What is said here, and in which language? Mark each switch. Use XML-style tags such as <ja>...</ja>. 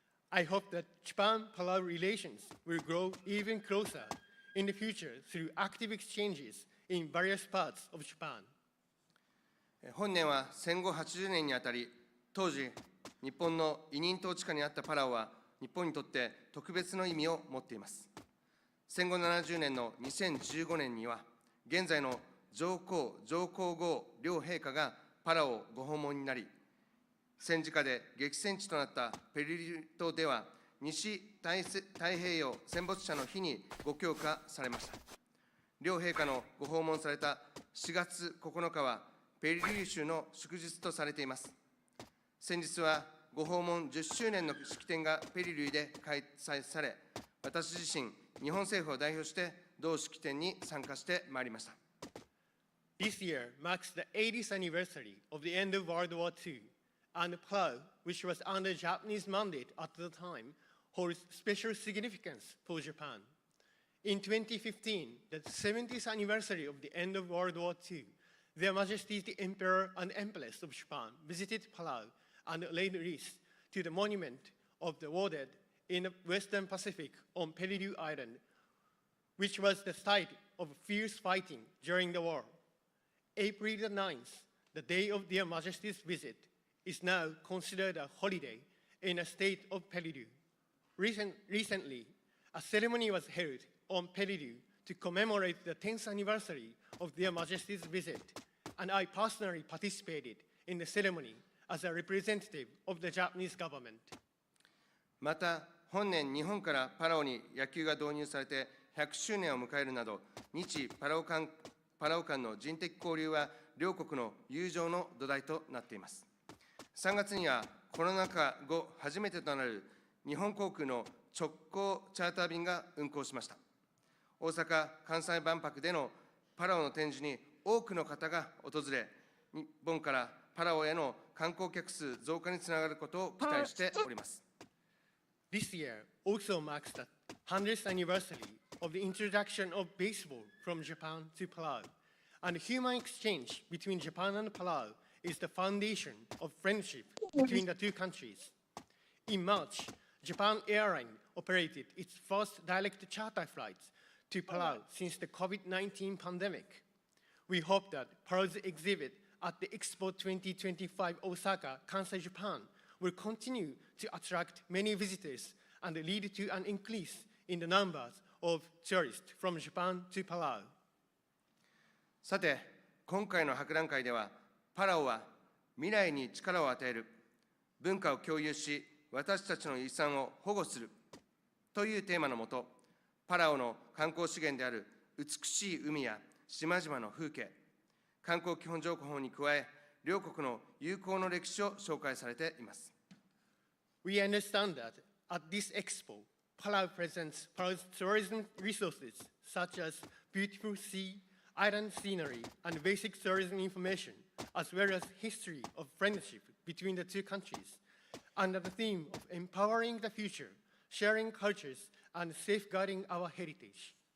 <en>I hope that Japan-Palau relations will grow even closer in the future through active exchanges in various parts of Japan.</en> <ja>本年は戦後80年にあたり、当時、日本の委任統治下にあったパラオは、日本にとって特別の意味を持っています。戦後70年の2015年には、現在の上皇・上皇后両陛下がパラオをご訪問になり、戦時下で激戦地となったペリリ島では、西太平洋戦没者の日にご供花されました。両陛下のご訪問された4月9日は、ペリリュー州の祝日とされています。先日はご訪問10周年の式典がペリリューで開催され、私自身、日本政府を代表して同式典に参加してまいりました。</ja> <en>This year marks the 80th anniversary of the end of World War II, and Palau, which was under Japanese mandate at the time, holds special significance for Japan. In 2015, the 70th anniversary of the end of World War II, Their Majesties the Emperor and Empress of Japan visited Palau and laid wreaths to the monument of the war dead in the Western Pacific on Peleliu Island, which was the site of fierce fighting during the war. April the 9th, the day of Their Majesty's visit, is now considered a holiday in the state of Peleliu. Recently, a ceremony was held on Peleliu to commemorate the 10th anniversary of Their Majesty's visit, and I personally participated in the ceremony as a representative of the Japanese government.</en> <ja>また、本年日本からパラオに野球が導入されて100周年を迎えるなど、日パラオ間の人的交流は両国の友情の土台となっています。 3月にはコロナ禍後初めてとなる日本航空の直行チャーター便が運航しました。大阪・関西万博でのパラオの展示に多くの方が訪れ、日本からパラオへの観光客数増加につながることを期待しております。</ja> <en>This year also marks the 100th anniversary of the introduction of baseball from Japan to Palau, and human exchange between Japan and Palau is the foundation of friendship between the two countries. In March, Japan Airlines operated its first direct charter flights to Palau since the COVID-19 pandemic. We hope that Palau's exhibit at the Expo 2025 Osaka, Kansai, Japan, will continue to attract many visitors and lead to an increase in the numbers of tourists from Japan to Palau.</en> <ja>さて、今回の博覧会では、パラオは未来に力を与える、文化を共有し、私たちの遺産を保護するというテーマのもと、パラオの観光資源である美しい海や島々の風景、観光基本条項法に加え、両国の友好の歴史を紹介されています。</ja> <en>We understand that at this expo, Palau presents Palau's tourism resources such as beautiful sea, island scenery, and basic tourism information, as well as history of friendship between the two countries, under the theme of empowering the future, sharing cultures, and safeguarding our heritage.</en>